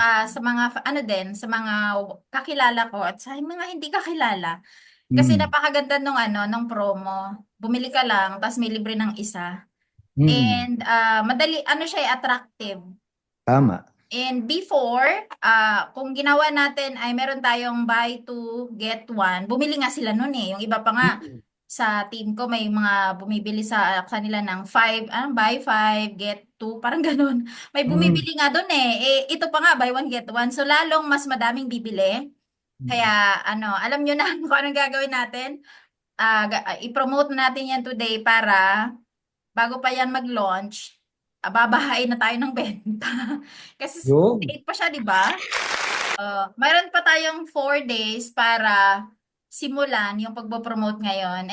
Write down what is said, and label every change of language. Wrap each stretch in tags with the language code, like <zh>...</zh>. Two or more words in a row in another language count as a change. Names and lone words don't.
<tl>saka sa mga, sa mga kakilala ko at sa mga hindi kakilala. Kasi Mm. napakaganda nung promo. Bumili ka lang, tapos may libre ng isa. Mm. And madali, siya, attractive. Tama. And before, kung ginawa natin ay meron tayong</tl> <en>buy two, get one.</en> <tl>Bumili nga sila nun eh. Yung iba pa nga Mm. sa team ko may mga bumibili sa kanila ng</tl> <en>buy five, get two,</en> <tl>parang ganun. May Mm. bumibili nga dun eh. Ito pa nga,</tl> <en>buy one, get one.</en> <tl>So lalong mas madaming bibili. Mm. Kaya alam nyo na kung anong gagawin natin. I-promote na natin yan today para bago pa yan mag-launch, babahain na tayo ng benta. Kasi Yun. 8 pa siya, di ba? Mayroon pa tayong 4 days para simulan yung pagpo-promote ngayon.</tl>